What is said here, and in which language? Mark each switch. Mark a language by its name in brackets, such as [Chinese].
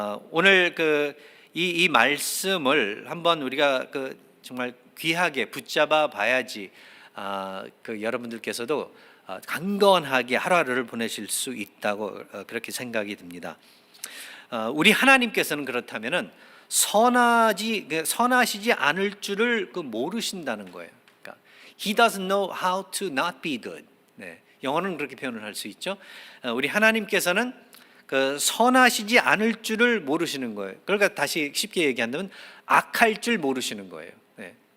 [Korean] 오늘 이 말씀을 한번 우리가 정말 귀하게 붙잡아 봐야지 여러분들께서도 강건하게 하루하루를 보내실 수 있다고 그렇게 생각이 듭니다. 우리 하나님께서는 그렇다면은 선하시지 않을 줄을 모르신다는 거예요. [English] 그러니까 He doesn't know how to not be good. [Korean] 네, 영어는 그렇게 표현을 할 수 있죠. 우리 하나님께서는 선하시지 않을 줄을 모르시는 거예요. 그러니까 다시 쉽게 얘기한다면 악할 줄 모르시는 거예요. 네.